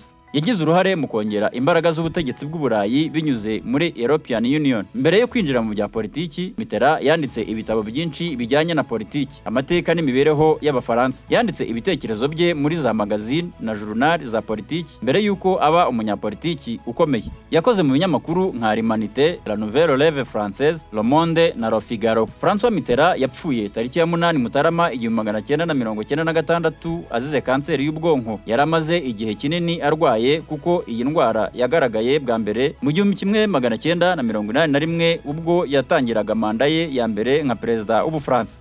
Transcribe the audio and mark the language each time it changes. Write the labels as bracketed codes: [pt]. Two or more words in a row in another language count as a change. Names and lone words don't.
[rw] Yagize uruhare mu kongera imbaraga z'ubutegetsi bw'Uburayi binyuze muri European Union. Mbere yo kwinjira mu bya politiki, Mitterrand yanditse ibitabo byinshi bijyanye na politiki, amateka n'imibereho y'Abafaransa. Yanditse ibitekerezo bye muri za magazine na journal za politiki mbere y'uko aba umunyapolitiki ukomeye. Yakoze mu binyamakuru nka L'Humanité, La Nouvelle Relève Française, Le Monde na Le Figaro. François Mitterrand yapfuye tariki ya 8 Mutarama 1996 azize kanseri y'ubwonko. Yaramaze igihe kinini arwaye kuko iyi ndwara yagaragaye bwa mbere mu 1981 ubwo yatangiraga manda ye ya mbere nka perezida w'Ubufaransa.